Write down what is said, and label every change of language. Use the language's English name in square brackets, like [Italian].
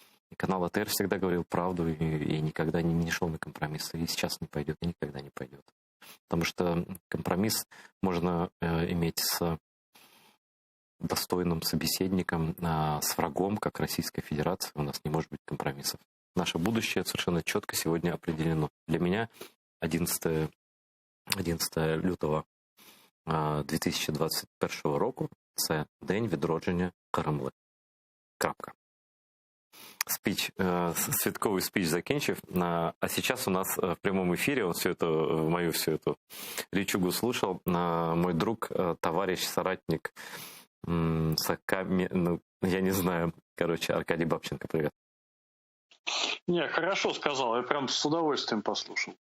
[Russian] И канал АТР всегда говорил правду и никогда не шел на компромиссы. И сейчас не пойдет, и никогда не пойдет. Потому что компромисс можно иметь с достойным собеседником. С врагом, как Российская Федерация, у нас не может быть компромиссов. Наше будущее совершенно четко сегодня определено. [Ukrainian] Для меня 11 лютого 2021 року – це день відродження Кремля. Крапка. Святковый спич закінчив. [Russian] А сейчас у нас в прямом эфире, он мою всю эту речугу слушал, мой друг, товарищ, соратник, я не знаю, Аркадий Бабченко, привет. Не, хорошо сказал, я прям с удовольствием послушал.